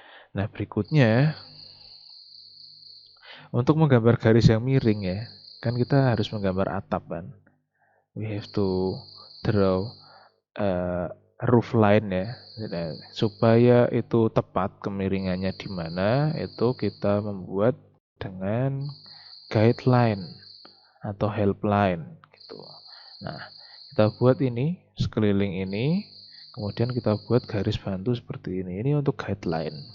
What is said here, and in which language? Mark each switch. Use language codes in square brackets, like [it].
[id] Nah, berikutnya untuk menggambar garis yang miring, ya, kan kita harus menggambar atap kan. [en] We have to draw roof line, ya. [id] Supaya itu tepat kemiringannya di mana, itu kita membuat dengan guideline atau helpline gitu. Nah, kita buat ini sekeliling ini, kemudian kita buat garis bantu seperti ini. Ini untuk guideline.